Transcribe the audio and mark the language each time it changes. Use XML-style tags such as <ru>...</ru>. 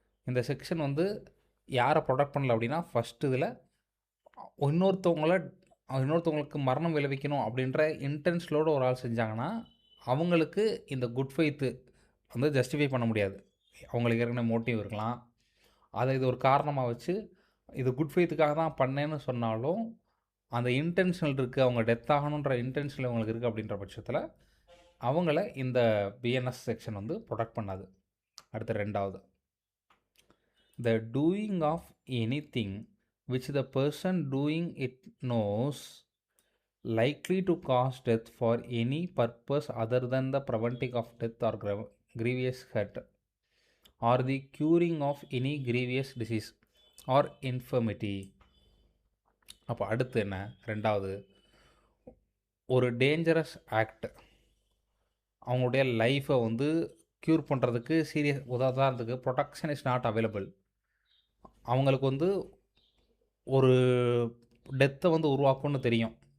<ta>இந்த செக்ஷன் வந்து யாரை ப்ரொடக்ட் பண்ணல அப்படின்னா, ஃபஸ்ட்டு இதில் இன்னொருத்தவங்களுக்கு மரணம் விளைவிக்கணும் அப்படின்ற இன்டென்ஷனோடு ஒரு ஆள் செஞ்சாங்கன்னா அவங்களுக்கு இந்த குட் ஃபெய்த்து வந்து ஜஸ்டிஃபை பண்ண முடியாது. அவங்களுக்கு ஏற்கனவே மோட்டிவ் இருக்கலாம், அதை இது ஒரு காரணமாக வச்சு இது குட் ஃபெய்த்துக்காக தான் பண்ணேன்னு சொன்னாலும் அந்த இன்டென்ஷனல் இருக்குது, அவங்க டெத் ஆகணுன்ற இன்டென்ஷனல் அவங்களுக்கு இருக்குது அப்படின்ற பட்சத்தில் அவங்கள இந்த BNS செக்ஷன் வந்து ப்ரொடக்ட் பண்ணாது. அடுத்து ரெண்டாவது,</ta> <en>The doing of anything which the person doing it knows likely to cause death for any purpose other than the preventing of death or grievous hurt or the curing of any grievous disease or infirmity.</en> <ta>அப்போ அடுத்து என்ன? ரெண்டாவது, ஒரு dangerous act அவங்களுடைய லைஃப்பை வந்து cure பண்ணுறதுக்கு serious, உதாரணத்துக்கு</ta> <en>production is not available,</en> <ta>அவங்களுக்கு வந்து ஒரு டெத்தை வந்து உருவாக்கும்னு தெரியும்.</ta>